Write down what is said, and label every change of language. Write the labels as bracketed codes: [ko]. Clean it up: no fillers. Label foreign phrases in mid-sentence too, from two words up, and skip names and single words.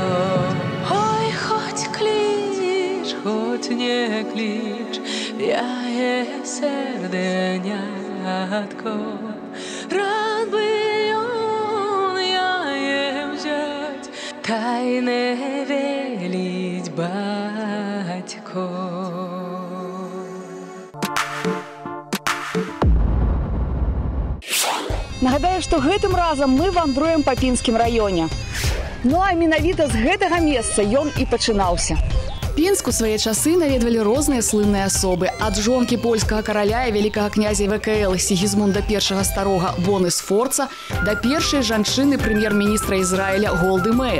[uk] Ой, хоть клич, хоть не клич, я є серденятко. Рад би я є взять, та й не велить батько. [be] Нагадаю, што гэтым разам мы вандруем па Пінскім раёне. Ну а менавіта з гэтага месца ён і пачынаўся. Пінск у свае часы наведвалі розныя слынныя асобы, ад жонкі польскага караля і вялікага князя ВКЛ Сігізмунда I Старога Боны Сфорца да першай жанчыны прэм'ер-міністра Ізраіля Голды Меір.